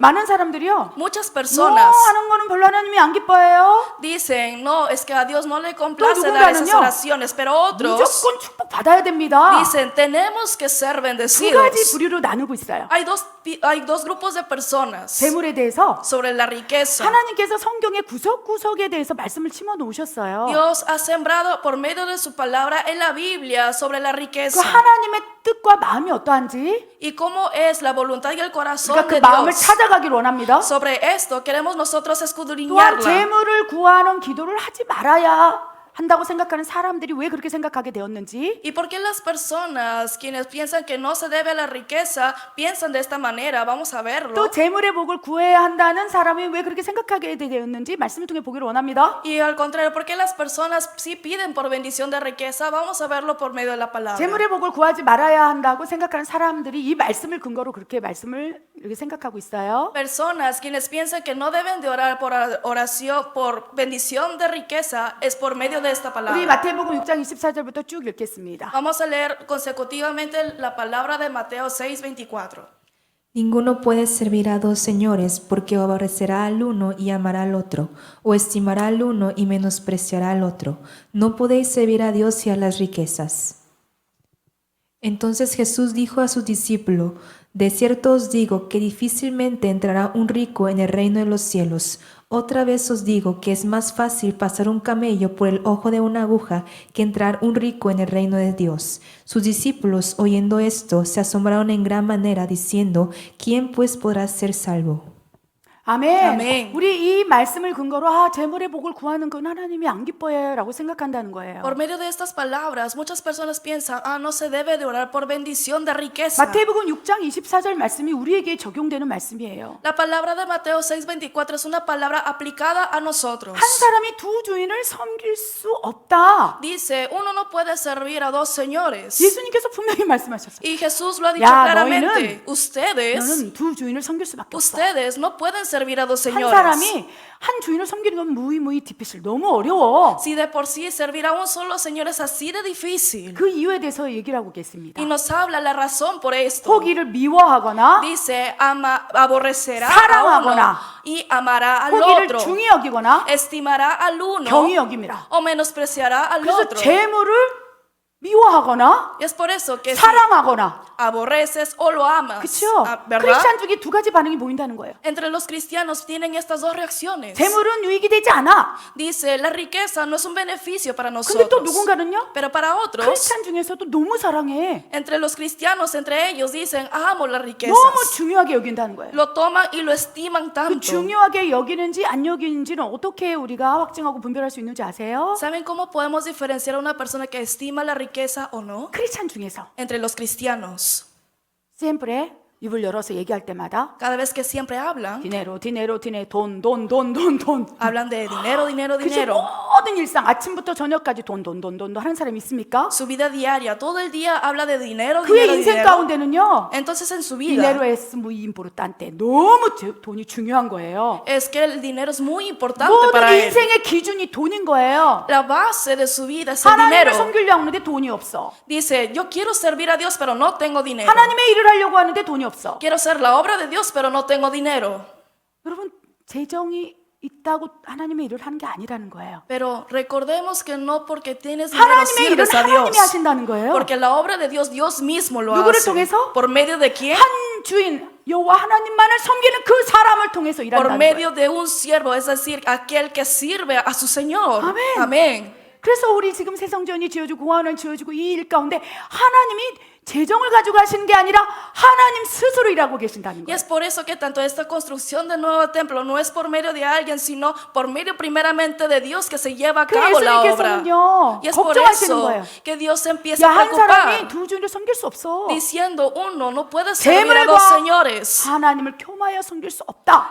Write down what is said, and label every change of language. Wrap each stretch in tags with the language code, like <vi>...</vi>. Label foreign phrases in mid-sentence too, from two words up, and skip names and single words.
<ko>많은 사람들이요.</ko> <es>Muchas</es> <ko>뭐</ko> <es>personas</es> <ko>하는 거는 별로 하나님이 안 기뻐해요.</ko> <es>dicen, no, es que a Dios no le complace</es> <ko>또</ko> <es>dar esas</es> <ko>누군가는요,</ko> <es>oraciones, pero otros</es> <ko>무조건 축복 받아야 됩니다.</ko> <es>dicen, tenemos que ser</es> <ko>두 가지</ko> <es>bendecidos.</es> <ko>부류로 나누고 있어요.</ko> <es>Hay dos grupos de personas. personas</es> <ko>재물에 대해서</ko> <es>sobre la riqueza.</es> <ko>하나님께서 성경의 구석구석에 대해서 말씀을 심어 놓으셨어요.</ko> <es>Dios ha sembrado por medio de su palabra en la Biblia sobre la</es> <ko>그</ko> <es>riqueza</es> <ko>하나님의 뜻과 마음이 어떠한지</ko> <es>y cómo es la voluntad y el corazón</es> <ko>그러니까 그</ko> <es>de</es> <ko>마음을</ko> <es>Dios.</es> <ko>찾아가기를 원합니다.</ko> <es>Sobre esto queremos nosotros</es> <ko>또한</ko> <es>escudriñarla.</es> <ko>재물을 구하는 기도를 하지 말아야 한다고 생각하는 사람들이 왜 그렇게 생각하게 되었는지</ko> <es>¿Y por qué las personas quienes piensan que no se debe a la riqueza piensan de esta manera? Vamos a verlo.</es> <ko>또 재물의 복을 구해야 한다는 사람이 왜 그렇게 생각하게 되었는지 말씀을 통해 보기를 원합니다.</ko> <es>Y al contrario, ¿por qué las personas sí piden por bendición de riqueza? Vamos a verlo por medio de la palabra.</es> <ko>재물의 복을 구하지 말아야 한다고 생각하는 사람들이 이 말씀을 근거로 그렇게 말씀을 이렇게 생각하고 있어요.</ko> <es>Personas quienes piensan que no deben de orar por oración, por bendición de riqueza, es por medio de esta</es> <ko>우리</ko> <es>palabra.</es> <ko>마태복음 6장 24절부터 쭉 읽겠습니다.</ko> <es>Vamos a leer consecutivamente la palabra de Mateo 6:24. Ninguno puede servir a dos señores, porque aborrecerá al uno y amará al otro, o estimará al uno y menospreciará al otro. No podéis servir a Dios y a las riquezas. Entonces Jesús dijo a sus discípulos: de cierto os digo que difícilmente entrará un rico en el reino de los cielos. Otra vez os digo que es más fácil pasar un camello por el ojo de una aguja que entrar un rico en el reino de Dios. Sus discípulos, oyendo esto, se asombraron en gran manera, diciendo: ¿quién pues podrá ser salvo?</es> <ko>아멘. 아멘. 우리 이 말씀을 근거로 재물의 복을 구하는 건 하나님이 안 기뻐해라고 생각한다는 거예요.</ko> <es>Por medio de estas palabras, muchas personas piensan, no se debe de orar por bendición de riqueza.</es> <ko>마태복음 6장 24절 말씀이 우리에게 적용되는 말씀이에요.</ko> <es>La palabra de Mateo 6:24 es una palabra aplicada a nosotros.</es> <ko>한 사람이 두 주인을 섬길 수 없다.</ko> <es>Dice, uno no puede servir a dos señores.</es> <ko>예수님께서 분명히 말씀하셨어요.</ko> <es>Y Jesús lo ha dicho</es> <ko>야,</ko> <es>claramente.</es> <ko>너희는</ko> <es>ustedes</es> <ko>두 주인을 섬길 수밖에 없어.</ko> <es>no pueden servir a dos</es> <ko>한</ko> <es>señores.</es> <ko>사람이 한 주인을 섬기는 건</ko> <es>muy difícil</es> <ko>너무 어려워.</ko> <es>Si de por sí servir a un solo señor es así de difícil.</es> <ko>그 이유에 대해서 얘기를 하고 계십니다.</ko> <es>Y nos habla la razón por esto.</es> <ko>포기를 미워하거나</ko> <es>Dice, aborrecerá a</es> <ko>사랑하거나,</ko> <es>uno y amará al</es> <ko>포기를</ko> <es>otro.</es> <ko>중히 여기거나</ko> <es>Estimará al uno</es> <ko>경히 여깁니다.</ko> <es>o menospreciará al</es> <ko>그래서</ko> <es>otro.</es> <ko>재물을 미워하거나</ko> <es>Y es por eso que si</es> <ko>사랑하거나</ko> <es>aborreces o lo amas,</es> <ko>그렇죠?</ko> <es>¿verdad?</es> <ko>크리스찬 중에 두 가지 반응이 보인다는 거예요.</ko> <es>Entre los cristianos tienen estas dos reacciones.</es> <ko>재물은 유익이 되지 않아.</ko> <es>Dice, la riqueza no es un beneficio para</es> <ko>근데 또</ko> <es>nosotros.</es> <ko>누군가는요?</ko> <es>Pero para otros,</es> <ko>크리스찬 중에서도 너무 사랑해.</ko> <es>entre los cristianos, entre ellos dicen, amo las riquezas.</es> <ko>너무 중요하게 여긴다는 거예요.</ko> <es>Lo toman y lo estiman</es> <ko>그</ko> <es>tanto.</es> <ko>중요하게 여기는지 안 여기는지는 어떻게 우리가 확증하고 분별할 수 있는지 아세요?</ko> <es>¿Saben cómo podemos diferenciar a una persona que estima la riqueza o no?</es> <ko>크리스찬 중에서</ko> <es>Entre los cristianos.</es> <ko>시empre 입을 열어서 얘기할 때마다</ko> <es>Cada vez que siempre hablan,</es> <ko>돈.</ko> <es>hablan de dinero, dinero,</es> <ko>그치</ko> <es>dinero.</es> <ko>모든 일상 아침부터 저녁까지 돈 하는 사람이 있습니까?</ko> <es>Su vida diaria, todo el día habla de dinero,</es> <ko>그의</ko> <es>dinero,</es> <ko>인생</ko> <es>dinero.</es> <ko>가운데는요.</ko> <es>Entonces en su vida dinero es muy importante.</es> <ko>너무 돈이 중요한 거예요.</ko> <es>es que el dinero es muy importante</es> <ko>모든</ko> <es>para él.</es> <ko>인생의 기준이 돈인 거예요.</ko> <es>La base de su vida es el</es> <ko>하나님을</ko> <es>dinero.</es> <ko>섬기려 하는데 돈이 없어.</ko> <es>Dice, yo quiero servir a Dios, pero no tengo dinero.</es> <ko>하나님의 일을 하려고 하는데 돈이 없어.</ko> <es>Quiero hacer la obra de Dios, pero no tengo dinero.</es> <ko>여러분, 재정이 있다고 하나님의 일을 하는 게 아니라는 거예요.</ko> <es>Pero recordemos que no porque tienes dinero</es> <ko>하나님의 일을</ko> <es>sirves a Dios.</es> <ko>하나님이 하신다는 거예요.</ko> <es>Porque la obra de Dios, Dios mismo lo</es> <ko>누구를</ko> <es>hace.</es> <ko>통해서?</ko> <es>¿Por medio de quién?</es> <ko>한 주인 여호와 하나님만을 섬기는 그 사람을 통해서</ko> <es>Por</es> <ko>일한다는 거예요.</ko> <es>medio de un siervo, es decir, aquel que sirve a su Señor. Amén. Amén.</es> <ko>그래서 우리 지금 새성전이 지어지고 공원은 지어지고 이 일 가운데 하나님이 재정을 가지고 하시는 게 아니라 하나님 스스로 일하고 계신다는 Y 거예요.</ko> <es>es por eso que tanto esta construcción del nuevo templo no es por medio de alguien, sino por medio primeramente de Dios que se lleva a</es> <ko>그</ko> <es>cabo la obra.</es> <ko>예수님께서는요,</ko> <es>Y es por</es> <ko>걱정하시는</ko> <es>eso</es> <ko>거예요.</ko> <es>que Dios se empieza a</es> <ko>야, 한 사람이</ko> <es>preocupar,</es> <ko>두 주인을 섬길 수 없어.</ko> <es>diciendo uno no puede servir a</es> <ko>재물과</ko> <es>dos señores.</es> <ko>하나님을 교마하여 섬길 수 없다.</ko>